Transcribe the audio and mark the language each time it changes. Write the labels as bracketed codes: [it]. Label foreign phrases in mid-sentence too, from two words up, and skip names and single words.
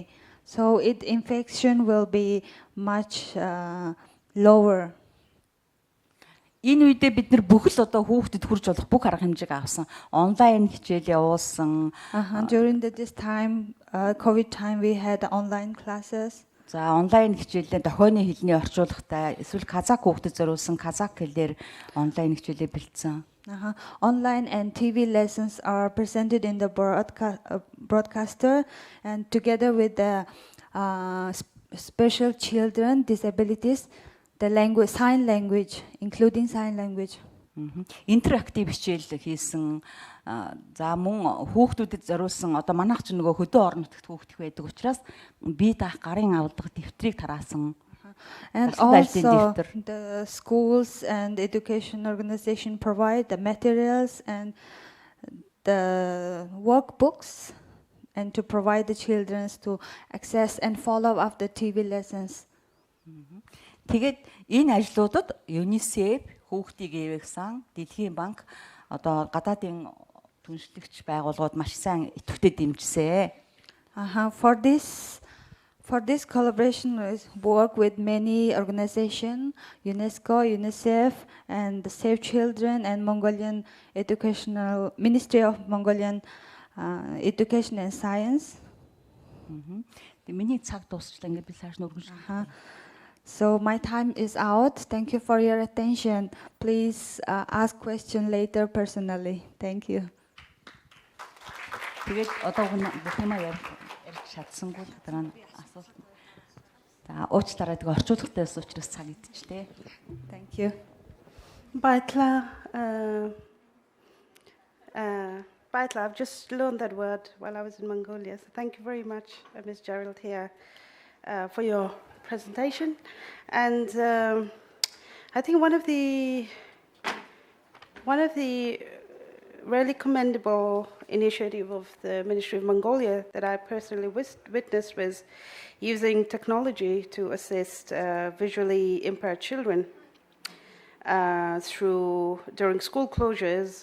[en] So infection will be much lower. [mn] Энэ үедээ бид нар бүх л одоо хүүхдэд хүрч болох бүх арга хэмжээг авсан. Онлайн хичээл явуулсан. [en] During this time, COVID time, we had online classes. [mn] За онлайн хичээлээ дохионы хэлний орчуулгатай эсвэл казак хүүхдэд зориулсан казак хэлээр онлайн хичээлээ бэлдсэн. [en] Online and TV lessons are presented in the broadcaster, and together with the special children disabilities, the language, sign language, including sign language. [mn] Интерактив хичээл хийсэн. За мөн хүүхдүүдэд зориулсан одоо манайх ч нөгөө хөдөө орон нутагт хүүхдэх байдаг учраас бие даах гарын авалга дэвтрийг тараасан. [en] And also the schools and education organization provide the materials and the workbooks and to provide the children to access and follow up the TV lessons. [mn] Тэгээд энэ ажлуудад UNICEF, Хүүхдийн эвэг сан, Дэлхийн банк одоо гадаадын түншлэгч байгууллагууд маш сайн идэвхтэй дэмжсэн. [en] For this collaboration, we work with many organizations, UNESCO, UNICEF, and the Save Children and Mongolian Ministry of Mongolian Education and Science. [mn] Миний цаг дуусчлаа ингээд би цааш нь өргөн. [en] So my time is out. Thank you for your attention. Please ask question later personally. Thank you. [mn] Тэгээд одоо бүх юмаа ярих шатсангүй дараа нь асуулт. За уучлаарай тэгээ орчуулгатай байсан учраас цаг идчихлээ. [en] Thank you. Baitla, I've just learned that word while I was in Mongolia. So thank you very much, Ms. Gerald here, for your presentation. And I think one of the really commendable initiative of the Ministry of Mongolia that I personally witnessed was using technology to assist visually impaired children during school closures.